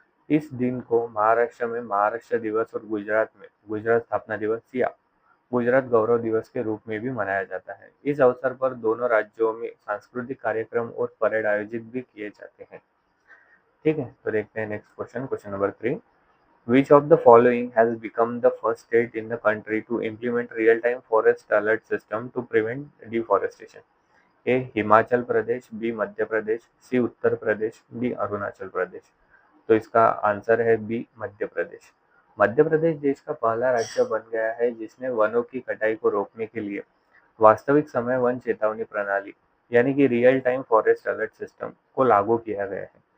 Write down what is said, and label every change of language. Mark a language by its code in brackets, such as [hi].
[hi] इस दिन को महाराष्ट्र में महाराष्ट्र दिवस और गुजरात में गुजरात स्थापना दिवस या गुजरात गौरव दिवस के रूप में भी मनाया जाता है। इस अवसर पर दोनों राज्यों में सांस्कृतिक कार्यक्रम और परेड आयोजित भी किए जाते हैं। ठीक है, तो देखते हैं next question, question number 3। [en] Which of the following has become the first state in the country to implement real-time forest alert system to prevent deforestation? A. [hi] Himachal Pradesh, B Madhya Pradesh, C Uttar Pradesh, D Arunachal Pradesh. तो इसका आंसर है बी मध्य प्रदेश। मध्य प्रदेश देश का पहला राज्य बन गया है जिसने वनों की कटाई को रोकने के लिए वास्तविक समय वन चेतावनी प्रणाली, यानी कि real time forest alert system को लागू किया गया है।